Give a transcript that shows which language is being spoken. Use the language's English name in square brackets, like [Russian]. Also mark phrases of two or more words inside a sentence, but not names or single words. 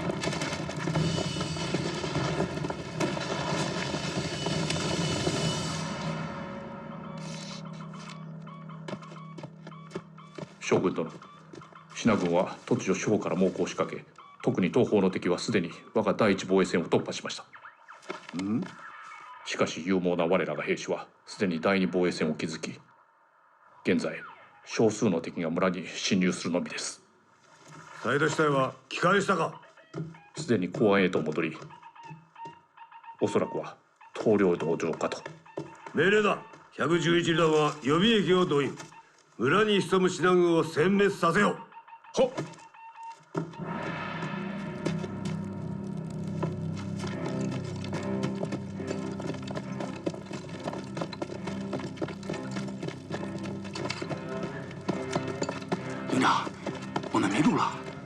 [Japanese] 将軍殿、信軍は突如四方から猛攻を仕掛け、特に東方の敵はすでに我が第一防衛線を突破しました。しかし勇猛な我らが兵士はすでに第二防衛線を築き、現在少数の敵が村に侵入するのみです。サイド地帯は帰還したか？すでに公安へと戻り、おそらくは棟梁道場かと。命令だ。111団は予備役を動員。村に潜む信軍を殲滅させよ。はっ。 [Chinese] 营长，我们迷路了。